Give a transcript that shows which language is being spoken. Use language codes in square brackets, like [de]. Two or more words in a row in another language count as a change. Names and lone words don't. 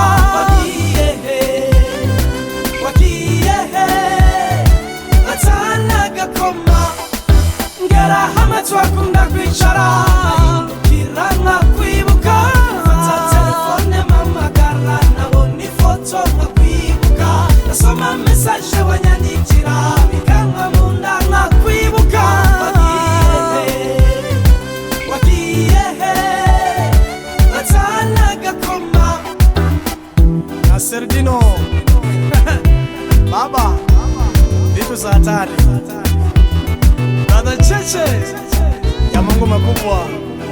[rn] Wagiye he, wagiye he, atana gakoma, ngera hamwe twakunda kwicara nkahindukira nkakwibuka, afata telefone mpamagara nabona ifoto nkakwibuka, nasoma message wanyandikira bikanka munda nkakwibuka. Wagiye he, atana gakoma. [sw] Naserdino baba vitu za hatari, brother Cheche ya Mungu makubwa.